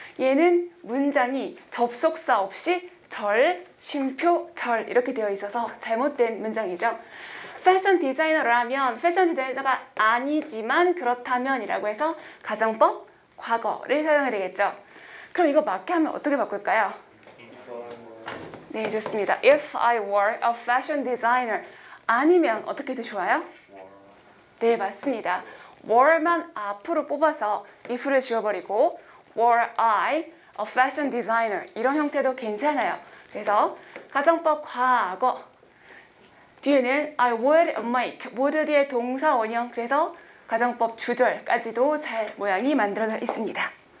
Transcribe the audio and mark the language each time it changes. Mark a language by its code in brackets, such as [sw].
[ko] 얘는 문장이 접속사 없이 절, 쉼표, 절 이렇게 되어 있어서 잘못된 문장이죠. 패션 디자이너라면 패션 디자이너가 아니지만 그렇다면 이라고 해서 가정법 과거를 사용해야 되겠죠. 그럼 이거 맞게 하면 어떻게 바꿀까요? 네, 좋습니다. [en] If I were a fashion designer. [ko] 아니면 어떻게 해도 좋아요? 네, 맞습니다. were만 앞으로 뽑아서 if를 지워버리고 [en] were I a fashion designer [ko] 이런 형태도 괜찮아요. 그래서 가정법 과거 뒤에는 [en] I would make [ko] would 뒤에 동사 원형 그래서 가정법 주절까지도 잘 모양이 만들어져 있습니다.